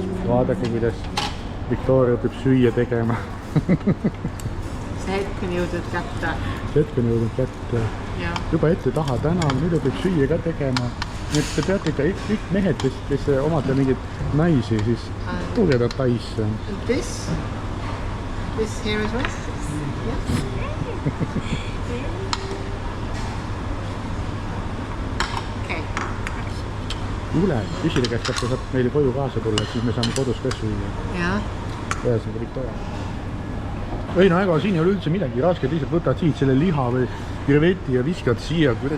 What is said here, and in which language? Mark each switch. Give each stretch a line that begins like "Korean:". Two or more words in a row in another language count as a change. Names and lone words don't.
Estonian: Vaadake, kuidas Victoria õpib süüa tegema. See hetk on jõudnud kätte. See hetk on jõudnud kätte. Juba ette taha täna, nüüd õpib süüa ka tegema. Nii et te peate ikka kõik mehed, kes omate mingit naisi, siis tulge ta taisse.
English: This here as well? Okay.
Estonian: Kuule, küsile käest, kas ta saab meile koju kaasa tulla, siis me saame kodus ka süüa. Jaa. Ühesõnaga Victoria. Ei no ega siin ei ole üldse midagi rasket, lihtsalt võtad siit selle liha või kreveti ja viskad siia kuradi.